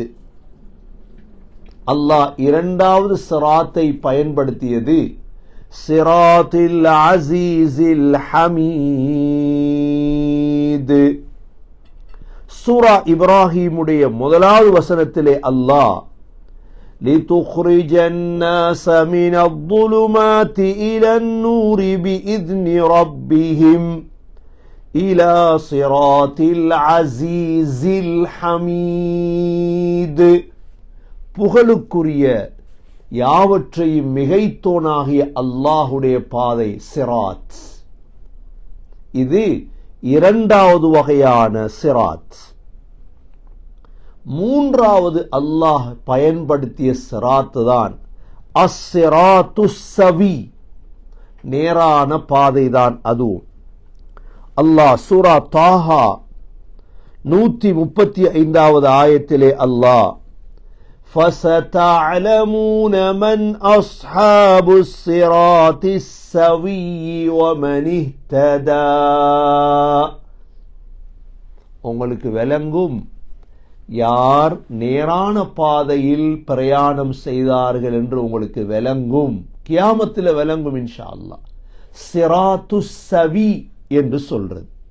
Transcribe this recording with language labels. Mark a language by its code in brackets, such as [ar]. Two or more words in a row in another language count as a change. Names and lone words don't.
[ta] அல்லாஹ் இரண்டாவது சிராத்தை பயன்படுத்தியது [ar] صراط العزيز الحميد. [ta] சூரா இப்ராஹிமுடைய முதலாவது வசனத்திலே அல்லாஹ் [ar] لِتُخْرِجَ النَّاسَ مِنَ الظُّلُمَاتِ إِلَى النُّورِ بِإِذْنِ رَبِّهِمْ إِلَى صِرَاطِ الْعَزِيزِ الْحَمِيدِ, [ta] புகழுக்குரிய யாவற்றையும் மிகைத்தோனாகிய அல்லாஹுடைய பாதை சிராத். இது இரண்டாவது வகையான சிராத். மூன்றாவது அல்லாஹ் பயன்படுத்திய சிராத்து தான் [ar] الصراط السوي, [ta] நேரான பாதைதான் அதுவும். அல்லாஹ் சூரா தாஹா 135வது ஆயத்திலே அல்லாஹ் [ar] فَسَتَعْلَمُونَ مَنْ أَصْحَابُ الصِّرَاطِ السَّوِيِّ وَمَنِ اهْتَدَى, [ta] உங்களுக்கு விளங்கும் யார் நேரான பாதையில் பிரயாணம் செய்தார்கள் என்று உங்களுக்கு விளங்கும். கியாமத்தில் விளங்கும் [ar] إن شاء الله. صراط سوي [ta] என்று சொல்றது.